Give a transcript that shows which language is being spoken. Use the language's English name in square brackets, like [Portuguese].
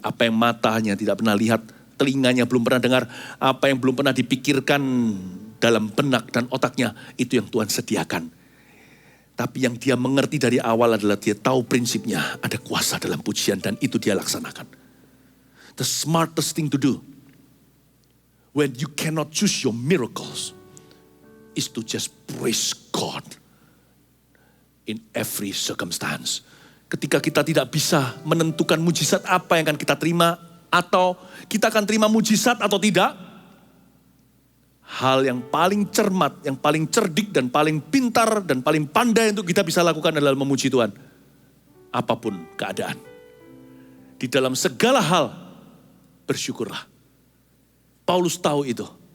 [Indonesian] Apa yang matanya tidak pernah lihat, telinganya belum pernah dengar, apa yang belum pernah dipikirkan dalam benak dan otaknya, itu yang Tuhan sediakan. Tapi yang dia mengerti dari awal adalah dia tahu prinsipnya, ada kuasa dalam pujian dan itu dia laksanakan. [English] The smartest thing to do when you cannot choose your miracles is to just praise God in every circumstance. [Indonesian] Ketika kita tidak bisa menentukan mujizat apa yang akan kita terima, atau kita akan terima mujizat atau tidak, hal yang paling cermat, yang paling cerdik dan paling pintar dan paling pandai untuk kita bisa lakukan adalah memuji Tuhan. Apapun keadaan. Di dalam segala hal, bersyukurlah. Paulus tahu itu.